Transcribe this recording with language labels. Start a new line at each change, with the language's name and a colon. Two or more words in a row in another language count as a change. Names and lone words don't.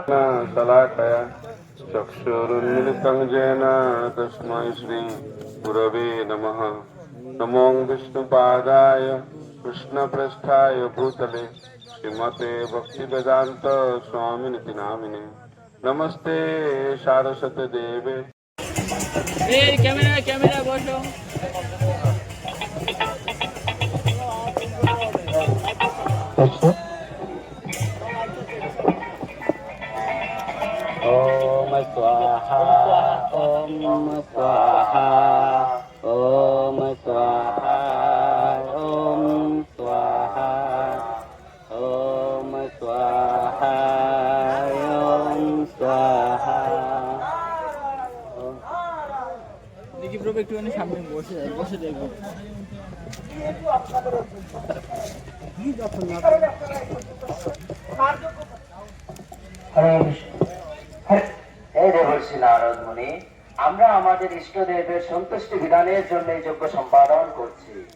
Sanskrit: চক্ষুরুন্মিলিতং যেন তস্मै শ্রী গুরবে নমঃ। নমো বিষ্ণুপাদায় কৃষ্ণপ্রেষ্ঠায় ভূতলে শ্রীমতে ভক্তিবেদান্ত স্বামিনিতি নামিনে। নমস্তে সারস্বতী দেবে।
Bangla: ক্যামেরা বসো।
Sanskrit: ओम स्वाहा ओम स्वाहा ओम स्वाहा ओम स्वाहा ओम स्वाहा ओम स्वाहा।
Bangla: দেখি প্রভু একটুখানি সামনে বসে দেখবো। এই দেবর্ষি নারদ মুনি, আমরা আমাদের ইষ্টদেবের সন্তুষ্টি বিধানের জন্য এই যজ্ঞ সম্পাদন করছি।